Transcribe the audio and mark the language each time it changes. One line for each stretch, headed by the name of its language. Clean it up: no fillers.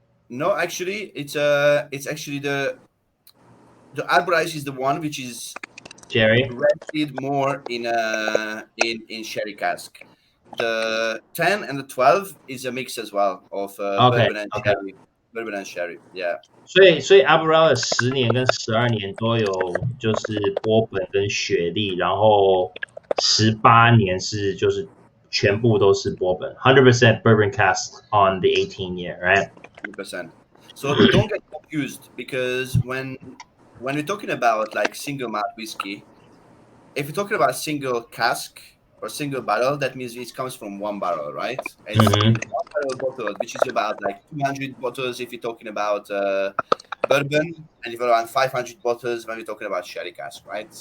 English: No, actually, it's actually the Aberralis is the one which is Sherry. rented more in sherry cask. The 10 and the 12 is a mix as well of bourbon and sherry. Bourbon and sherry, yeah.
Chinese: 所以 Aberralis 10年跟12年都有就是波本跟雪莉，然后18年是就是全部都是波本 ，
English: 100% bourbon cask on the 18 year, right? 100%. So don't get confused, because when we're talking about like single malt whiskey, if you're talking about single cask or single barrel, that means it comes from one barrel, right? It's one barrel bottle, which is about like 200 bottles if you're talking about bourbon, and if around 500 bottles when we're talking about sherry cask, right?